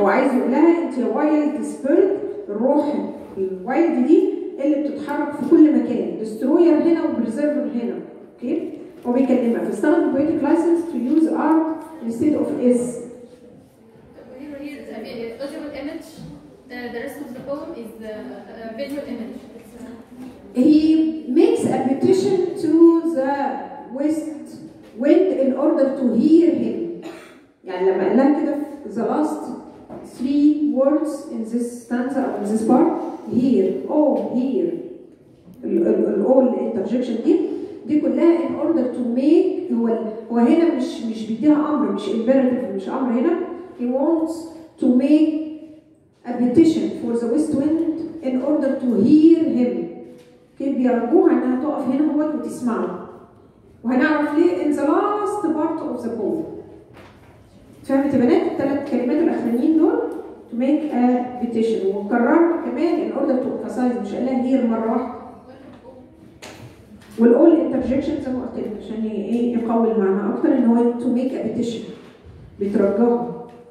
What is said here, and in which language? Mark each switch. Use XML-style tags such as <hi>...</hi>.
<ar>هو عايز يقول لها انت يا وايلد سبيرت، الروح الوايلد دي اللي بتتحرك في كل مكان، دستروير هنا وبريزيرفر هنا. اوكي؟ هو بيكلمها فاستخدم</ar> <en>poetic license to use art instead of is. Here audible image. The rest of the poem is the visual image. He makes a petition to the west wind in order to hear him.</en> <ar>يعني لما قال لها كده</ar> <en>the last three words in this stanza or in this part hear hear all interjection</en> <ar>دي كلها</ar> <en>in order to make</en> <ar>هو هنا مش بيديها امر، مش imperative، مش امر هنا.</ar> <en>He wants to make a petition for the west wind in order to hear him.</en> <ar>كيف بيرجوها انها تقف هنا وتسمعه. وهنعرف ليه</ar> <en>in the last part of the poem.</en> <ar>فهمت يا بنات؟ الثلاث كلمات الاخرانيين دول</ar> <en>to make a petition،</en> <ar>وكررها كمان</ar> <en>in order to emphasize،</en> <ar>مش قال لها hear مره واحده. والاول interjection زي ما قلت لك عشان يقوي المعنى اكتر ان هو</ar> <en>to make a petition</en> <ar>بيترجاها.</ar>